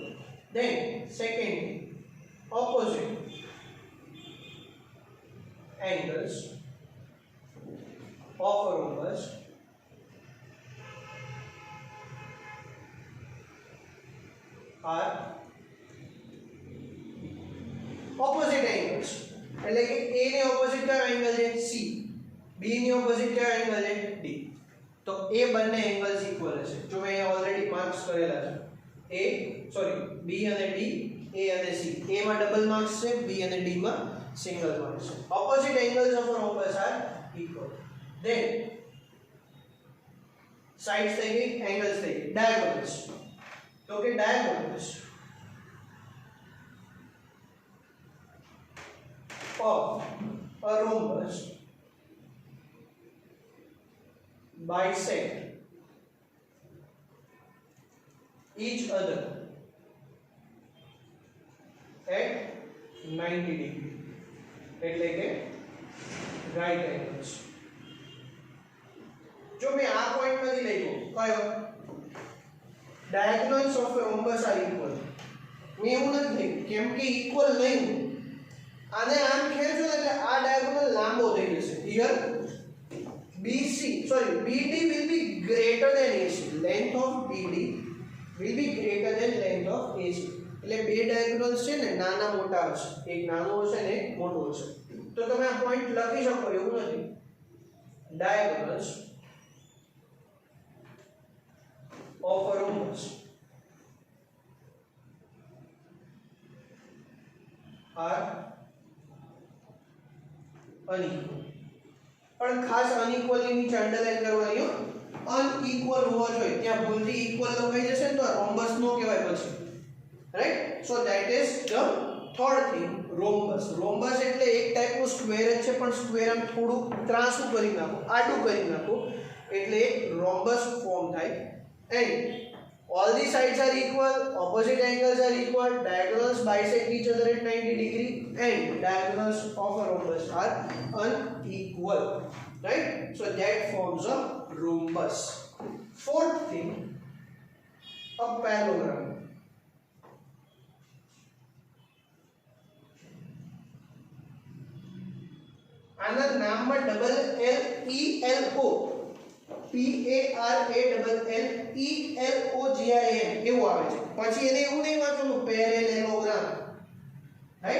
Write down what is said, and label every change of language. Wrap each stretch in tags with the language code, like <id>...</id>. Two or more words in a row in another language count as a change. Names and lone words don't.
<en>Then second, opposite angles of a rhombus are opposite angles.</en> <gu>એટલે કે A ની opposite કયો એંગલ છે C, B ની opposite કયો એંગલ છે D. તો એ બંને</gu> <en>angles equal</en> <gu>હશે. જો મેં ઓલરેડી માર્ક્સ કરેલા છે. B અને D, A અને C. A માં</gu> <en>double marks</en> <gu>છે, B અને D માં</gu> <en>single marks</en> <gu>છે.</gu> <en>Opposite angles of a rhombus are equal. Then sides</en> <gu>થઈ ગઈ, angles થઈ ગઈ, diagonals. તો કે</gu> <en>diagonals of a rhombus bisect each other at 90 degree.</en> <gu>એટલે કે</gu> <en>right angles.</en> <gu>જો મેં આ પોઈન્ટ માંથી લઈ ગયો કયો</gu> <en>diagonals of a rhombus are equal.</en> <gu>મેં એવું નથી લઈ કેમ કે equal નહીં, આને આમ ખેંચો એટલે આ diagonal લાંબો થઈ જશે.</gu> <en>Here BD will be greater than AC. Length of BD will be greater than length of AC.</en> <gu>એટલે બે ડાયગોનલ્સ છે ને નાના મોટા હશે, એક નાનો હશે ને એક મોટો હશે. તો તમે આ પોઈન્ટ લખી શકો એવું નથી.</gu> <en>Diagonals of a rhombus are unequal.</en> <gu>પણ ખાસ unequal ની નીચે અંડરલાઈન કરવાની હો. unequal હોવો જોઈએ. ત્યાં ભૂલથી equal લખાઈ જશે ને તો rhombus નો કહેવાય પછી.</gu> <en>Right? So that is the third thing, rhombus.</en> <gu>Rhombus એટલે એક ટાઈપનું સ્ક્વેર જ છે પણ સ્ક્વેર આમ થોડું ત્રાસું કરી નાખો, આડું કરી નાખો એટલે એક</gu> <en>rhombus form</en> <gu>થાય.</gu> <en>And all the sides are equal, opposite angles are equal, diagonals bisect each other at 90 degree, and diagonals of a rhombus are unequal. Right? So that forms a rhombus. Fourth thing, a parallelogram.</en> <gu>આના નામમાં ડબલ L E L O PARALLELOGRAM એવું આવે છે. પછી એને એવું નહીં વાંચવાનું</gu> <en>parallelogram, right?</en>